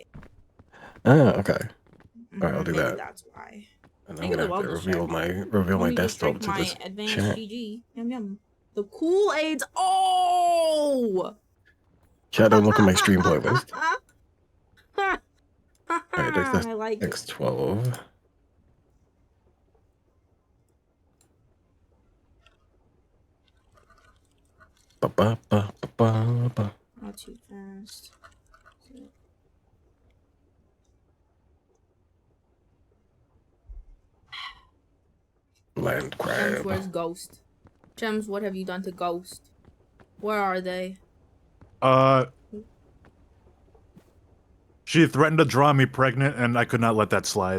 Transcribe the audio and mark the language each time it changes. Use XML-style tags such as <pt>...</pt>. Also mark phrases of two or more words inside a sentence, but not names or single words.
<en>Ah, okay. Alright, I'll do Maybe that. that's why. And I'm Think of gonna the have to wellness reveal check. my Let me just desktop drink to my this advanced chat. GG. Yum yum. The Kool-Aids. Oh! Chat, don't look at my stream playlist. Alright, that's I like it. X12. Ba ba ba ba ba ba. Not too fast. Land Gems, crab. where's Ghost? Gems, what have you done to Ghost? Where are they? She threatened to draw me pregnant, and I could not let that slide.</en>